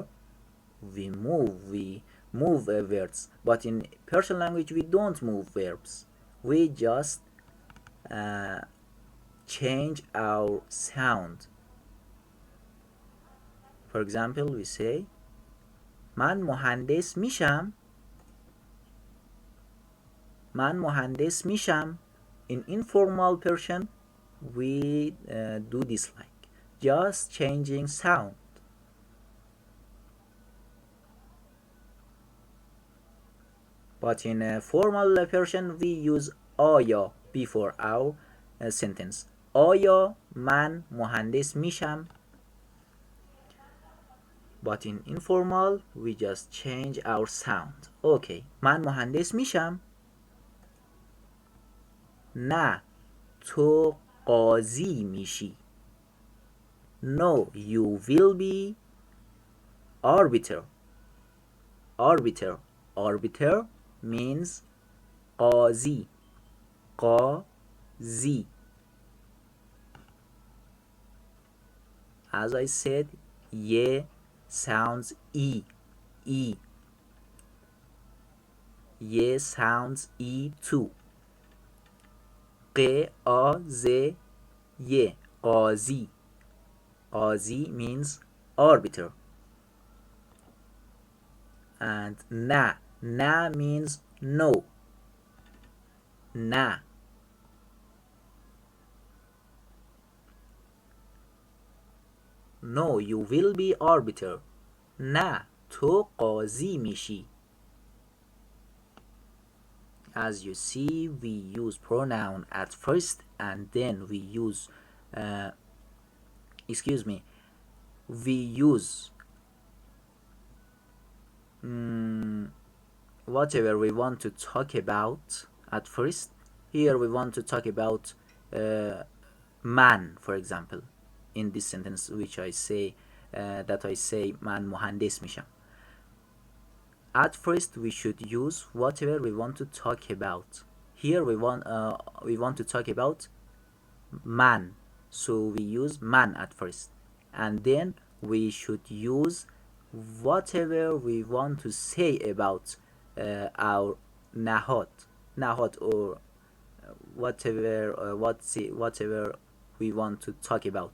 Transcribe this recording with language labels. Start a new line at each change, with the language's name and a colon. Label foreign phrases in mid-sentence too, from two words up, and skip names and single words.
English: We move words, but in Persian language we don't move verbs, we just change our sound. For example, we say
Persian: من مهندس میشم. من مهندس میشم.
English: In informal Persian we do this like just changing sound. But in formal Persian we use آیا before our sentence.
Persian: آیا من مهندس میشم.
English: But in informal we just change our sound.
Persian: Okay, من مهندس میشم. نه تو قاضی میشی.
English: No, you will be arbiter. Arbiter means قاضی.
Persian: قاضی.
English: As I said, ye sounds e. Ye sounds e too.
Persian: ق آ ز ی. قاضی. قاضی
English: means arbiter. And na means no. Na. No, you will be arbiter.
Persian: نه تو قاضی میشی.
English: As you see, we use pronoun at first and then we use we use whatever we want to talk about at first. Here we want to talk about man, for example, in this sentence which I say that I say
Persian: من مهندس میشم.
English: At first we should use whatever we want to talk about. Here we want to talk about man, so we use man at first, and then we should use whatever we want to say about our nahot, or whatever we want to talk about.